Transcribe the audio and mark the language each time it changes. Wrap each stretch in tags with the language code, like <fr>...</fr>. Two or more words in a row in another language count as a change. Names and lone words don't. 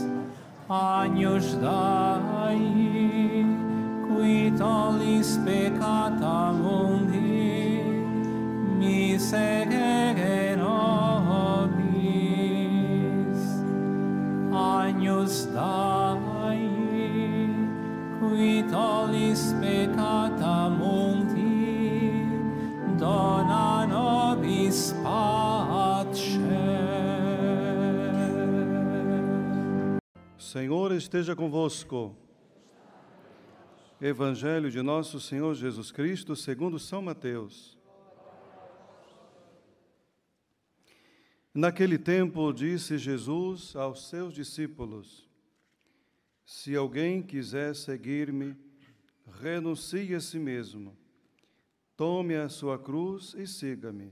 <la>Agnus Dei, qui tollis peccata mundi, miserere nobis. Agnus Dei, qui tollis peccata mundi, dona nobis pace.</la> <pt>Senhor esteja convosco. Evangelho de nosso Senhor Jesus Cristo, segundo São Mateus. Naquele tempo, disse Jesus aos seus discípulos: se alguém quiser seguir-me, renuncie a si mesmo, tome a sua cruz e siga-me.</pt>